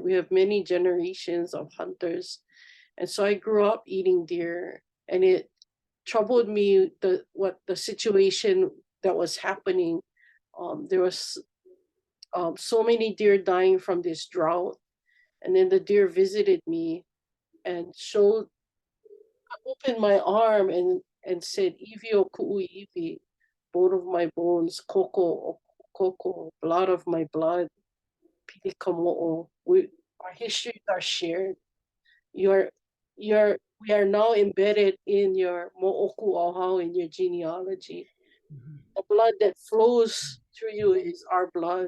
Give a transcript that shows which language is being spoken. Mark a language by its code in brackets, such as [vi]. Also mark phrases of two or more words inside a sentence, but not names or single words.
[en] We have many generations of hunters. And so I grew up eating deer, and it troubled me what the situation that was happening. There was so many deer dying from this drought. And then the deer visited me and opened my arm and said, [haw] "Ivi o ku'u ivi, [en] bone of my bones, [haw] koko o koko, [en] blood of my blood, [haw] pili kamo'o." [en] Our histories are shared. You're, we are now embedded in your [haw] mo'oku ohau, [en] in your genealogy. The blood that flows through you is our blood.